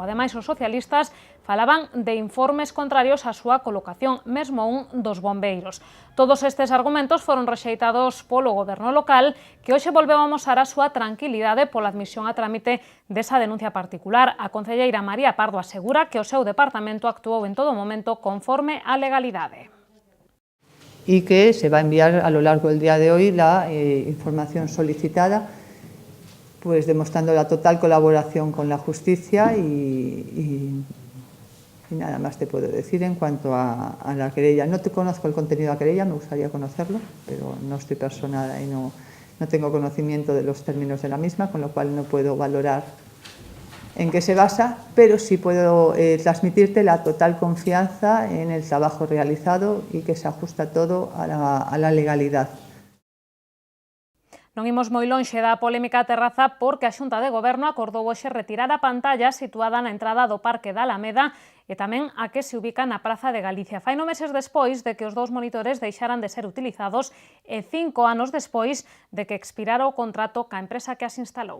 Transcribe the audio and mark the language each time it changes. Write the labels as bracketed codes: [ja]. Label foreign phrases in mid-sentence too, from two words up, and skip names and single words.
[gl] Ademais, os socialistas falaban de informes contrarios á súa colocación, mesmo un dos bombeiros. Todos estes argumentos foron rexeitados polo goberno local, que hoxe volveu a amosar a súa tranquilidade pola admisión a trámite desa denuncia particular. A concelleira María Pardo asegura que o seu departamento actuou en todo momento conforme á legalidade. [es] Y que se va a enviar a lo largo del día de hoy la información solicitada, pues demostrando la total colaboración con la justicia y nada más te puedo decir en cuanto a la querella. No te conozco el contenido de la querella, me gustaría conocerlo, pero no estoy personada y no tengo conocimiento de los términos de la misma, con lo cual no puedo valorar en qué se basa, pero sí puedo transmitirte la total confianza en el trabajo realizado y que se ajusta todo a la legalidad. [gl] Non imos moi lonxe da polémica terraza porque a Xunta de Goberno acordou hoxe retirar a pantalla situada na entrada do Parque da Alameda e tamén a que se ubica na Praza de Galicia. Fai 9 meses despois de que os dous monitores deixaran de ser utilizados e 5 anos despois de que expirara o contrato ca empresa que as instalou.